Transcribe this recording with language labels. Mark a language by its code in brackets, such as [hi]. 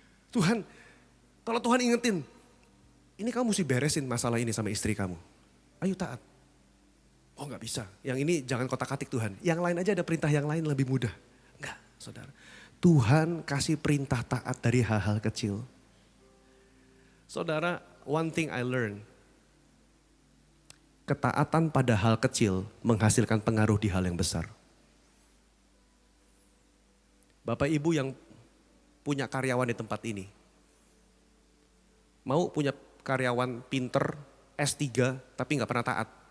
[id] Tuhan, kalau Tuhan ingetin, ini kamu mesti beresin masalah ini sama istri kamu. Ayo taat. Oh gak bisa, yang ini jangan kotak-katik Tuhan. Yang lain aja ada perintah yang lain lebih mudah. Enggak saudara. Tuhan kasih perintah taat dari hal-hal kecil. [en] Saudara, one thing I learned. [id] Ketaatan pada hal kecil menghasilkan pengaruh di hal yang besar. Bapak Ibu yang punya karyawan di tempat ini. Mau punya karyawan pinter, S3 tapi gak pernah taat.